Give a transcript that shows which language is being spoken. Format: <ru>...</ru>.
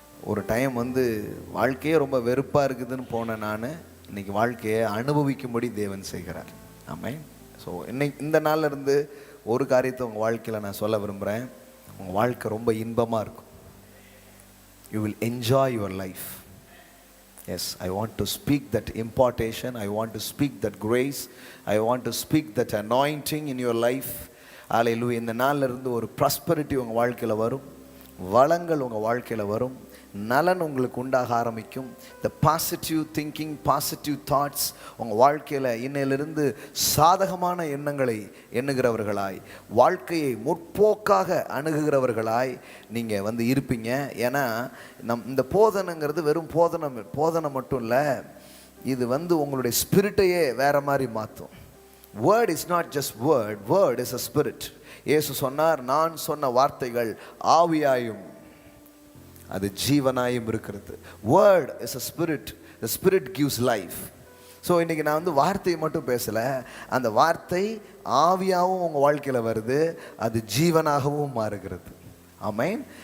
<ta>ஒரு டைம் வந்து வாழ்க்கையே ரொம்ப வெறுப்பாக இருக்குதுன்னு போனேன் நான். இன்றைக்கி வாழ்க்கையை அனுபவிக்கும்படி தேவன் செய்கிறார். ஆமென். ஸோ இந்த நாளில் இருந்து ஒரு காரியத்தை உங்கள் வாழ்க்கையில் நான் சொல்ல விரும்புகிறேன். உங்கள் வாழ்க்கை ரொம்ப இன்பமாக இருக்கும்.</ta> <en>You will enjoy your life. Yes, I want to speak that impartation. I want to speak that grace. I want to speak that anointing in your life. Hallelujah.</en> <ta>இந்த நாள்ல இருந்து ஒரு prosperity உங்க வாழ்க்கையில வரும், வளங்கள் உங்க வாழ்க்கையில வரும், நலன் உங்களுக்கு உண்டாக ஆரம்பிக்கும்.</ta> <en>the positive thinking, positive thoughts</en> <ta>உங்கள் வாழ்க்கையில் இன்னையிலிருந்து சாதகமான எண்ணங்களை எண்ணுகிறவர்களாய், வாழ்க்கையை முற்போக்காக அணுகுகிறவர்களாய் நீங்கள் இருப்பீங்க. ஏன்னா இந்த போதனைங்கிறது வெறும் போதனை மட்டும் இல்லை, இது உங்களுடைய ஸ்பிரிட்டையே வேற மாதிரி மாற்றும்.</ta> <en>Word is not just word is a spirit.</en> <ta>இயேசு சொன்னார், நான் சொன்ன வார்த்தைகள் ஆவியாயும் அது ஜீவனாயும் இருக்கிறது.</ta> <en>Word is a spirit. The spirit gives life.</en> <ta>So இன்றைக்கி நான் வார்த்தையை மட்டும் பேசலை, அந்த வார்த்தை ஆவியாகவும் உங்கள் வாழ்க்கையில் வருது, அது ஜீவனாகவும் மாறுகிறது. ஆமென்.</ta>